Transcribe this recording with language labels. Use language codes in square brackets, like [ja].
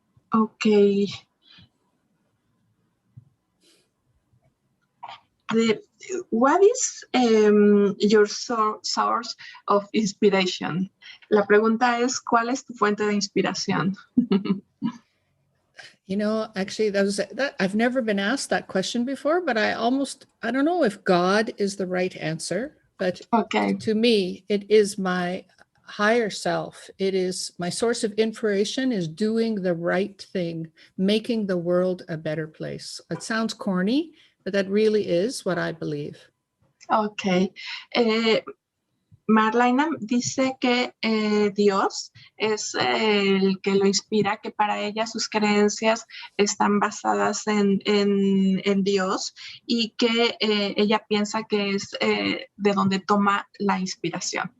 [en] Okay. What is your source of inspiration? [es] La pregunta es, ¿cuál es tu fuente de inspiración? [en] You know, actually, I've never been asked that question before, but I don't know if God is the right answer. But Okay. to me, it is my higher self. It is my source of inspiration is doing the right thing, making the world a better place. It sounds corny, but that really is what I believe. Okay. [es] Marlyna dice que Dios es el que lo inspira, que para ella sus creencias están basadas en Dios y que ella piensa que es de donde toma la inspiración.